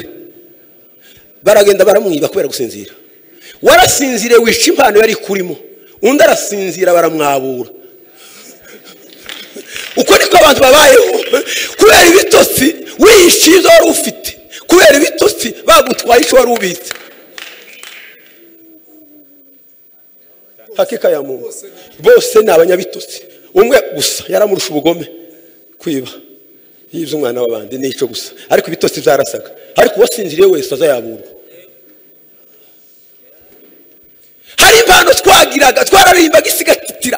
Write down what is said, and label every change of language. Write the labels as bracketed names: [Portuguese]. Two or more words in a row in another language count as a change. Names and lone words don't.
[Kinyarwanda] Baragenda baramwiba kubera gusinzira. Warasinzire wisha impano yari kurimo, undi arasinzira baramwabura. Uko niko abantu babayeho kubera ibitotsi wisha ibyo wari ufite. Kubera ibitotsi bagutwaye icyo wari ubitse. [Swahili] Hakika ya Mungu [Kinyarwanda] bose ni abanyabitotsi. Umwe gusa yaramurusha ubugome kwiba yibye umwana w'abandi nico gusa, ariko ibitotsi byarasaga. Ariko wasinziriye wese azayaburwa. Hari impano twagiraga twararimbaga isigatitira.